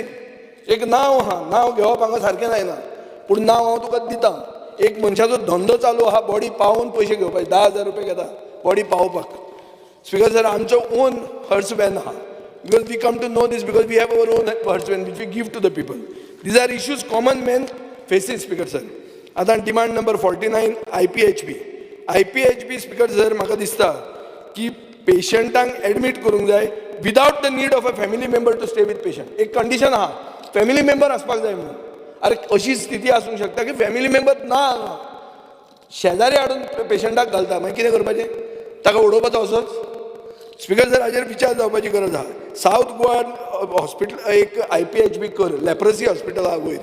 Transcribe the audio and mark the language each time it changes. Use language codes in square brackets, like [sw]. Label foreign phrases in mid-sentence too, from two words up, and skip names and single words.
[kok] एक नांव आहा, नांव घेवप हांगा सारकें जायना, पूण नांव हांव तुका दितां. एक मनशाचो धंदो चालू आहा बॉडी पावोवन पयशे घेवपाचे, 10,000 रुपया घेता बॉडी पावोवपाक. स्पीकर सर, आमचो [en] own hearse van [kok] आहा. [en] Because we come to know this because we have our own hearse van which we give to the people. These are issues common man faces. [kok] स्पीकर सर, आतां डिमांड नंबर 49 IPHB. स्पीकर सर, म्हाका दिसता की पेशंटांक एडमीट करूंक जाय [en] without the need of a family member to stay with patient. [kok] एक कंडिशन आहा, फॅमिली मेंबर आसपाक जाय म्हणून. अरे अशी स्थिती आसूंक शकता की फॅमिली मेंबर ना, शेजारी हाडून पेशंटाक घालता, मागीर कितें करपाचें? ताका उडोवपाचो असोच. स्पीकर सर, हाजेर विचार जावपाची गरज आहा. सावथ गोवान हॉस्पिटल एक IPHB कर, लेप्रोसी हॉस्पिटल आहा वयर.